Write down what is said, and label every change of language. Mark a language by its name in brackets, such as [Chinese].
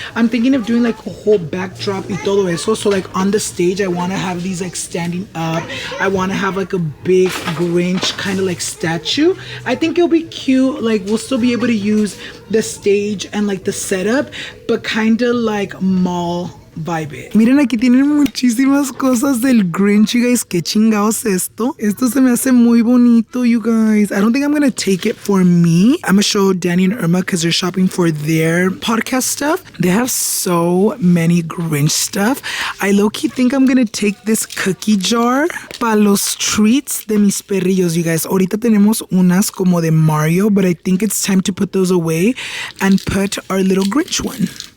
[English] I'm thinking of doing like a whole backdrop [Spanish] y todo eso. [English] So like on the stage, I want to have these like standing up. I want to have like a big Grinch kind of like statue. I think it'll be cute. Like we'll still be able to use the stage and like the setup, but kind of like mall vibe. [Spanish] Miren, aquí tienen muchísimas cosas del Grinch, [English] you guys. [Spanish] ¿Qué chingados esto? Esto se me hace muy bonito, [English] you guys. I don't think I'm gonna take it for me. I'm gonna show Danny and Irma because they're shopping for their podcast stuff. They have so many Grinch stuff. I low-key think I'm gonna take this cookie jar [Spanish] para los [English] treats [Spanish] de mis perrillos, you guys. Ahorita tenemos unas como de Mario, [English] but I think it's time to put those away and put our little Grinch one.